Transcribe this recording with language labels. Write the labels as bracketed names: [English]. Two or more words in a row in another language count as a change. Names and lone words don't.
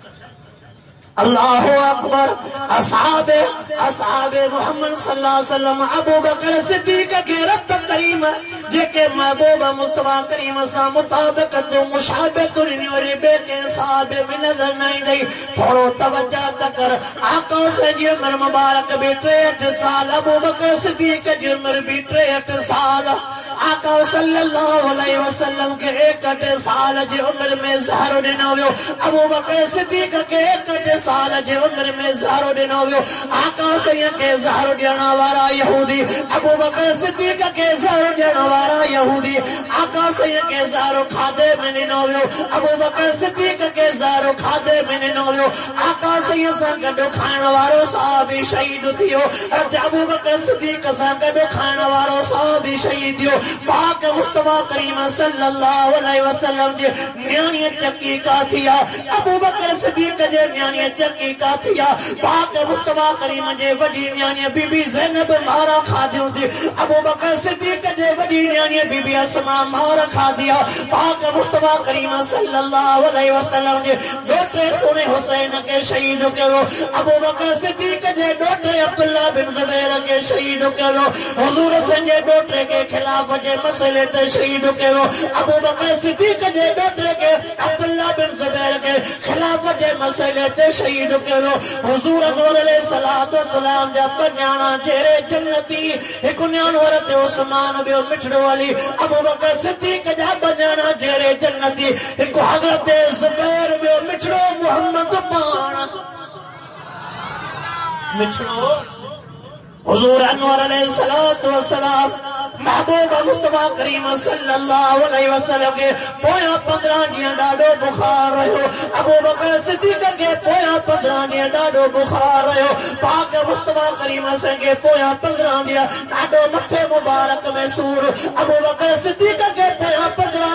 [Arabic] الله أكبر. [Sindhi] असहाबे मोहम्मद [Arabic] صلى الله عليه وسلم [Sindhi] अबू बकर सिद्दीक़ के रब करीम जेके महबूब मुस्तफा करीम सां मुताबिक़त मुशाबत वरी बे के सहाबे में नज़र न ईंदई। थोरो तवज्जो त कर, आका से जी उम्र मुबारक भी 63 साल, अबू बकर सिद्दीक़ जी उम्र भी 63 साल। आका [Arabic] صلى الله عليه وسلم [Sindhi] के 61 साल जी उम्र में ज़हर ॾिनो वियो। अबू बकर सिद्दीक़ के 61 साल जी उम्र में ज़हर ॾिनो वियो। आका सईं के ज़हर ॾियण वारा यहूदी, अबू बकर सिद्दीक़ के ज़हर ॾियण वारा यहूदी, आका सईं के ज़हर खाधे में ॾिनो वियो। अबू बकर सिद्दीक़ के ज़हर खाधे में ॾिनो वियो। आका सईं सां गॾु खाइण वारो सहाबी शहीद थियो। अबू बकर सिद्दीक़ सां गॾु खाइण वारो सहाबी शहीद थियो। पाक मुस्तफा करीम [Arabic] صلى الله عليه وسلم [Sindhi] जे न्याणी चकी का थिया, अबू बकर सिद्दीक़ जे न्याणी चकी का थिया। पाक मुस्तफा करीम जे वॾी न्याणी बीबी ज़ैनब मारा खादियूं थी। अबू बकर सिद्दीक़ जे वॾी न्याणी बीबी अस्मा मार खादिया। पाक मुस्तफा करीम [Arabic] صلى الله عليه وسلم [Sindhi] जे ॾोटे सोने हुसैन के शहीद कयो। अबू बकर सिद्दीक़ जे ॾोटे अब्दुल्ला बिन ज़ुबैर के शहीद कयो। हुज़ूर संजे ॾोटे के खिलाफ जे मसले ते शहीद कयो अबू बकर सिद्दीक जे बेटे के अब्दुल्ला बिन जुबैर के खिलाफत जे मसले ते शहीद कयो हुजूर नूर [Arabic] عليه الصلاة والسلام [Sindhi] जा पन्याणा चेहरे जन्नती एक न्याणवर ते उस्मान बियो मिठड़ो वाली अबू बकर सिद्दीक जा पन्याणा चेहरे जन्नती एक हजरत जुबैर बियो मिठड़ो मोहम्मद पाण मिठड़ो हुजूर अनवर [Arabic] عليه الصلاة والسلام [Sindhi] महबूब मुस्तफा करीम [Arabic] صلى الله عليه وسلم [Sindhi] के पोया 15 ॾींहं ॾाढो बुखार रहियो अबू बकर सिद्दीक़ के पोया 15 ॾींहं ॾाढो बुखार रहियो पाक मुस्तफा करीम के पोया 15 ॾींहं ॾाढो मथे मुबारक में सूर अबू बकर सिद्दीक़ के पोया 15